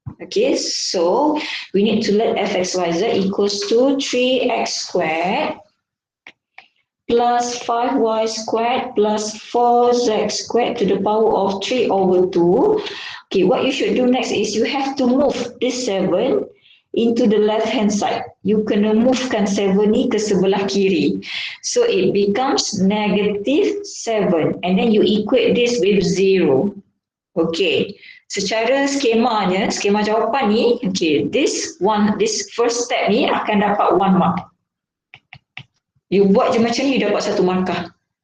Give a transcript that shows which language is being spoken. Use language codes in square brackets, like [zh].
[en] Okay, so we need to let f, x, y, z equals to 3x squared plus 5y squared plus 4z squared to the power of 3 over 2. Okay, what you should do next is you have to move this 7 into the left hand side. [ms] You kena movekan 7 ni ke sebelah kiri. [en] So it becomes negative 7 and then you equate this with 0. [ms] Okay, secara skemanya, skema jawapan ni, okay, [en] this first step [ms] ni akan dapat 1 mark. You buat je macam ni, you dapat 1 markah.